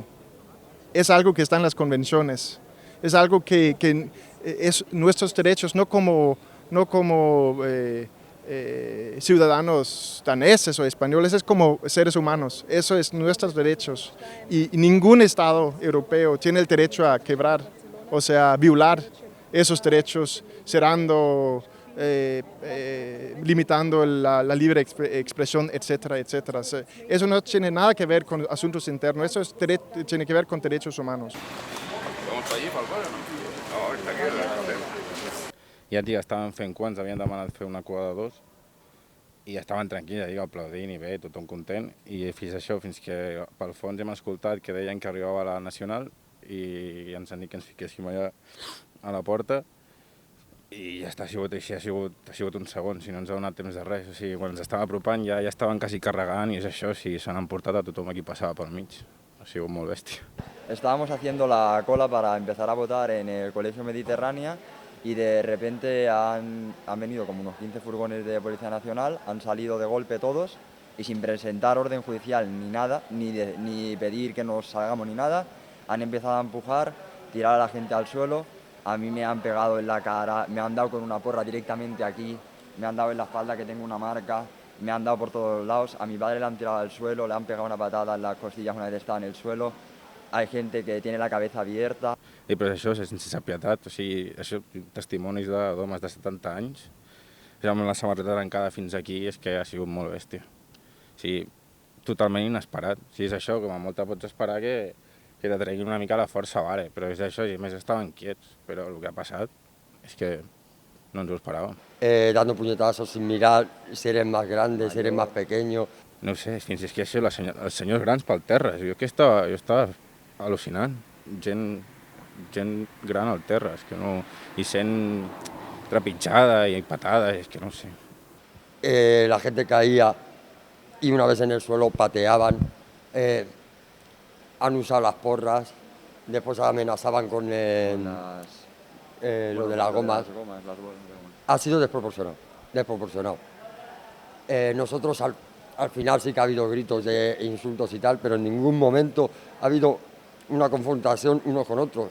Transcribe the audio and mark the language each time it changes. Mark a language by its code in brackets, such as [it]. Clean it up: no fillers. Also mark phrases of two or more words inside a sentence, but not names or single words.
[es] Es algo que está en las convenciones, es algo que es nuestros derechos, no como ciudadanos daneses o españoles, es como seres humanos, eso es nuestros derechos y ningún Estado europeo tiene el derecho a quebrar, o sea, violar esos derechos, cerrando, limitando la libre expresión, etcétera, etcétera. Eso no tiene nada que ver con asuntos internos, eso tiene que ver con derechos humanos. Vamos para allí, para el barrio, no? No, está aquí. [ca] Ja, tia, estaven fent quants, havien demanat fer una cua de 2 i estaven tranquils, aplaudint i bé, tothom content. I fins que pel fons hem escoltat que deien que arribava la Nacional i ens han dit que ens fiquéssim allà a la porta i ja està, ha sigut així, ha sigut un segon, si no ens ha donat temps de res. O sigui, quan ens estava apropant ja estaven quasi carregant i és això, si s'han emportat a tothom aquí passava pel mig. Ha sigut molt bèstia. [es] Estábamos haciendo la cola para empezar a votar en el Colegio Mediterránea y de repente han venido como unos 15 furgones de Policía Nacional, han salido de golpe todos y sin presentar orden judicial ni nada, ni pedir que nos salgamos ni nada, han empezado a empujar, tirar a la gente al suelo, a mí me han pegado en la cara, me han dado con una porra directamente aquí, me han dado en la espalda que tengo una marca, me han dado por todos lados, a mi padre le han tirado al suelo, le han pegado una patada en las costillas una vez estaba en el suelo, hay gente que tiene la cabeza abierta. [ca] I però això és sense pietat, o sigui, això, testimonis d'homes de 70 anys, amb la samarreta trencada fins aquí, és que ha sigut molt bèstia. O sigui, totalment inesperat. Si és això, com a molt pots esperar que te treguin una mica la força, vale, però és això, i a més estaven quiets, però el que ha passat és que no ens ho esperàvem. [es] Dando puñetazos sin mirar si eres más grande, si eres más pequeño. [ca] No ho sé, fins és que això, els senyors grans pel terra, jo estava al·lucinant, gent gran al terra, és que no, i sent trepitjada i patada, és que no ho sé. [es] La gente caía y una vez en el suelo pateaban, han usado las porras, después amenazaban con lo de las gomas. Ha sido desproporcionado. Nosotros al final sí que ha habido gritos de insultos y tal, pero en ningún momento ha habido una confrontación unos con otros.